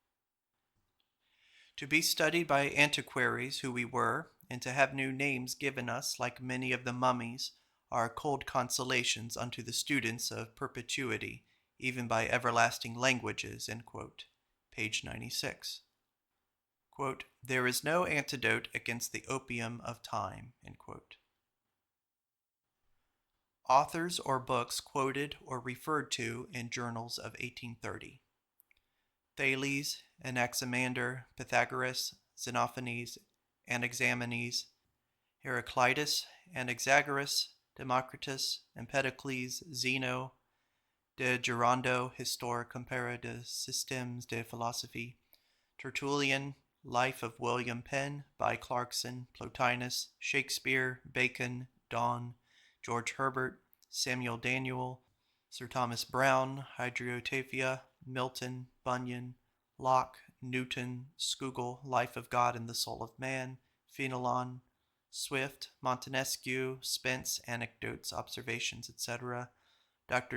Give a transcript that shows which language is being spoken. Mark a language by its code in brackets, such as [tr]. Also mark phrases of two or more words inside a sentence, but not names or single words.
[en] To be studied by antiquaries who we were, and to have new names given us, like many of the mummies, are cold consolations unto the students of perpetuity, even by everlasting languages. End quote. Page 96. Quote, there is no antidote against the opium of time. End quote. Authors or books quoted or referred to in journals of 1830. Thales, Anaximander, Pythagoras, Xenophanes, Anaximenes, Heraclitus, Anaxagoras, Democritus, Empedocles, Zeno, [fr] de Gerando, Histoire comparée de systèmes de philosophie, [en] Tertullian, Life of William Penn by Clarkson, Plotinus, Shakespeare, Bacon, Donne, George Herbert, Samuel Daniel, Sir Thomas Browne, Hydriotaphia, Milton, Bunyan, Locke, Newton, Scougal, Life of God and the Soul of Man, Fenelon, Swift, Montesquieu, Spence, Anecdotes, Observations, etc., Dr.